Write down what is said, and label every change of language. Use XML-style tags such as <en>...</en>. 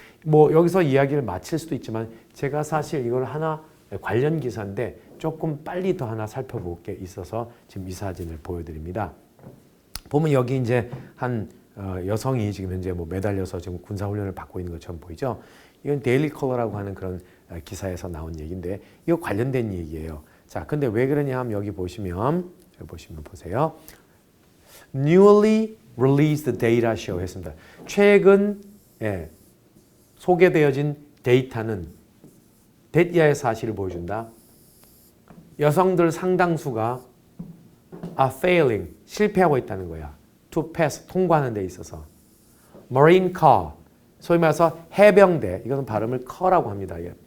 <ko>여기서 이야기를 마칠 수도 있지만 제가 사실 이걸 하나 관련 기사인데 조금 빨리 더 하나 살펴볼 게 있어서 지금 이 사진을 보여드립니다. 보면 여기 이제 한 여성이 지금 현재 매달려서 지금 군사훈련을 받고 있는 것처럼 보이죠. 이건 데일리 컬러라고 하는 그런 기사에서 나온 얘기인데 이거 관련된 얘기예요. 자, 근데 왜 그러냐 하면 여기 보시면 보시면 보세요.</ko> <en>Newly released data show</en> <ko>했습니다. 최근 소개되어진 데이터는 데이터의 사실을 보여준다. 여성들 상당수가</ko> <en>are failing,</en> <ko>실패하고 있다는 거야.</ko> <en>to pass,</en> <ko>통과하는 데 있어서. marine car, 소위 말해서 해병대, 이것은 발음을 커라고 합니다.</ko>